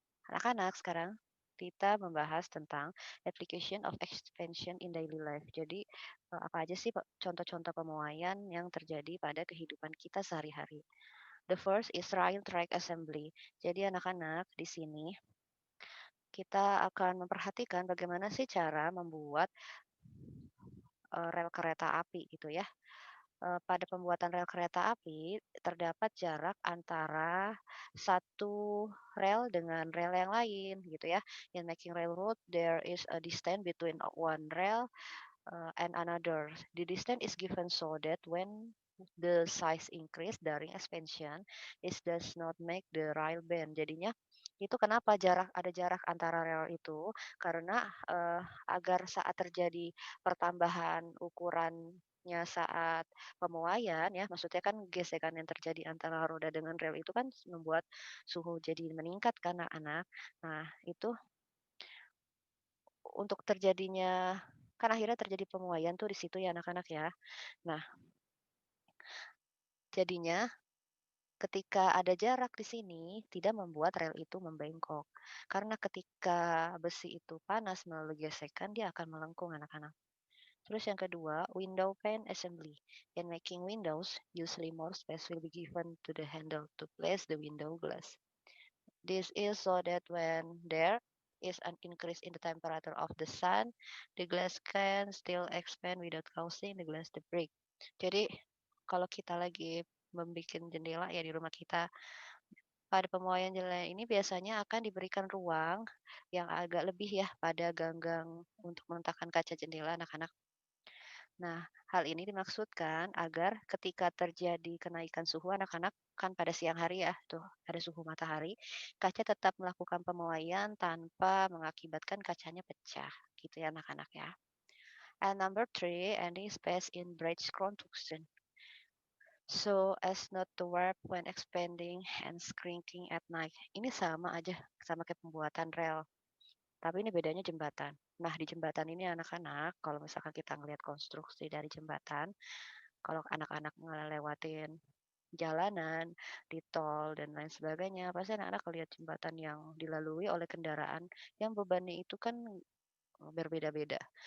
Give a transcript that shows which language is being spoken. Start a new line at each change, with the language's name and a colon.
Indonesian: Anak-anak sekarang kita membahas tentang
English: application of expansion in daily life.
Indonesian: Jadi apa aja sih contoh-contoh pemuaian yang terjadi pada kehidupan kita sehari-hari.
English: The first is rail track assembly.
Indonesian: Jadi anak-anak di sini kita akan memperhatikan bagaimana sih cara membuat rel kereta api gitu ya. Pada pembuatan rel kereta api terdapat jarak antara satu rel dengan rel yang lain gitu ya.
English: In making railroad there is a distance between one rail and another. The distance is given so that when the size increase during expansion, it does not make the rail bend.
Indonesian: Jadinya itu kenapa ada jarak antara rel itu karena agar saat terjadi pertambahan ukurannya saat pemuaian ya, maksudnya kan gesekan yang terjadi antara roda dengan rel itu kan membuat suhu jadi meningkat kan anak-anak. Nah, itu untuk terjadinya kan akhirnya terjadi pemuaian tuh di situ ya anak-anak ya. Nah, jadinya ketika ada jarak di sini tidak membuat rel itu membengkok. Karena ketika besi itu panas melalui gesekan dia akan melengkung anak-anak. Terus yang kedua,
English: window pane assembly. In making windows, usually more space will be given to the handle to place the window glass. This is so that when there is an increase in the temperature of the sun, the glass can still expand without causing the glass to break.
Indonesian: Jadi kalau kita lagi membuat jendela ya di rumah kita, pada pemuaian jendela ini biasanya akan diberikan ruang yang agak lebih ya pada ganggang untuk meletakkan kaca jendela anak-anak. Nah, hal ini dimaksudkan agar ketika terjadi kenaikan suhu anak-anak kan pada siang hari ya, tuh ada suhu matahari, kaca tetap melakukan pemuaian tanpa mengakibatkan kacanya pecah, gitu ya anak-anak ya.
English: And number three, ending space in bridge construction. So as not to warp when expanding and shrinking at night.
Indonesian: Ini sama aja, sama kayak pembuatan rel. Tapi ini bedanya jembatan. Nah, di jembatan ini anak-anak, kalau misalkan kita ngelihat konstruksi dari jembatan, kalau anak-anak ngelewatin jalanan, di tol, dan lain sebagainya, pasti anak-anak lihat jembatan yang dilalui oleh kendaraan yang bebannya itu kan berbeda-beda.